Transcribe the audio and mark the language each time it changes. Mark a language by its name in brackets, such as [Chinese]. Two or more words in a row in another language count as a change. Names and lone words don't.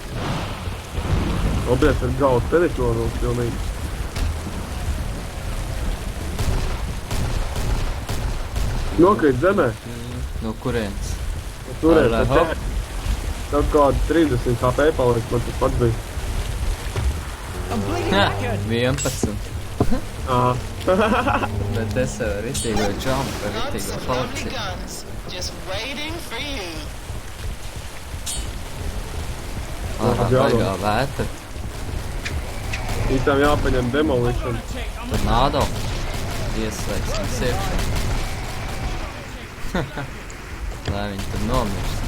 [Latvian] Oblies ar galvu teritoriju pilnīgi. Nokrīt zemē. No kurienes? Turēt. Ar hop. Tev kādi 30 HP paliek, man tas pats bija. [English] I'm bleeding Ha, knackered. 11. Aha. [Latvian] Bet es jau ritīgo jump, ritīgo falci. [English] Just waiting for you. [Latvian] Ārā baigā vētra. Īstām jāpaņem demolition. Tornado. Ieslēgsim iekšā. Lai viņi tur nomirst.